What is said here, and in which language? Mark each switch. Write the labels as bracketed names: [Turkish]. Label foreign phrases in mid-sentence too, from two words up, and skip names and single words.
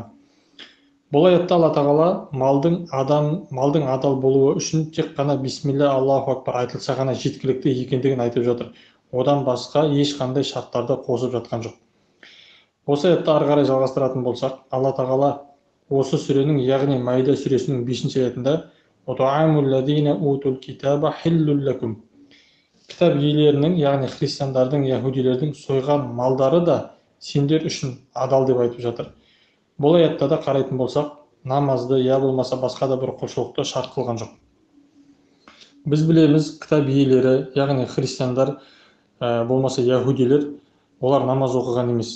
[Kazakh] Бұл аятта Алла тағала малдың адал болуы үшін тек қана [Arabic] بسم الله الله أكبر [Kazakh] айтылса ғана жеткілікті екендігін айтып жатыр. Одан басқа ешқандай шарттарды қосып жатқан жоқ. Осы аятты ары қарай жалғастыратын болсақ, Алла тағала осы сүренің, яғни Маида сүресінің 5 аятында [Arabic] «وطعام الذين أوتوا الكتاب حل لكم». [Kazakh] Кітап иелерінің, яғни христиандардың, яһудилердің сойған малдары да сендер үшін адал деп айтып жатыр. Бұл аятта да қарайтын болсақ, намазды я болмаса басқа да бір құлшылықты шарт қылған жоқ. Біз білеміз, кітап иелері, яғни христиандар болмаса яһудилер, олар намаз оқыған емес.